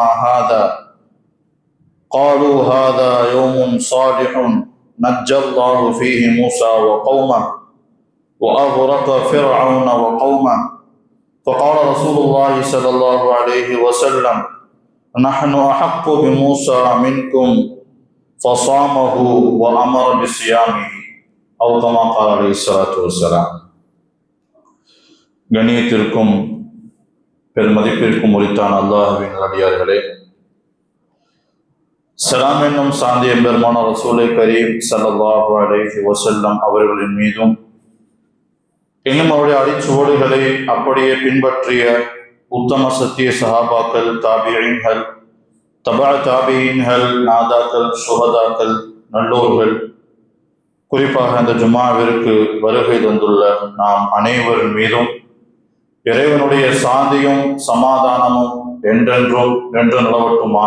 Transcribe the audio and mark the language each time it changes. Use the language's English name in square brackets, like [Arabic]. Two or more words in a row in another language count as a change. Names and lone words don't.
[Arabic] هذا قالوا هذا يوم صالح نجى الله فيه موسى وقومه وأغرق فرعون وقومه فقال رسول الله صلى الله عليه وسلم نحن أحق بموسى منكم فصامه وأمر بصيامه أو كما قال عليه الصلاة والسلام. [Tamil] கண்ணியத்திற்கும் பெருமதிப்பிற்கும் உரித்தான அல்லாஹ்வின் நல்லடியார்களே, சலாம் என்னும் சாந்திய பெருமான [Arabic] رسول كريم صلى الله عليه وسلم [Tamil] அவர்களின் மீதும் இன்னும் அவருடைய அடிச்சுவடுகளை அப்படியே பின்பற்றிய உத்தம சத்திய சஹாபாக்கள், தாபிஈன்கள், தபா தாபிஈன்கள், நாதாக்கள், சுஹதாக்கள், நல்லோர்கள், குறிப்பாக இந்த ஜும்மாவிற்கு வருகை தந்துள்ள நாம் அனைவரின் மீதும் இறைவனுடைய சாந்தியும் சமாதானமும் என்றென்றும் என்று நிலவட்டுமாக.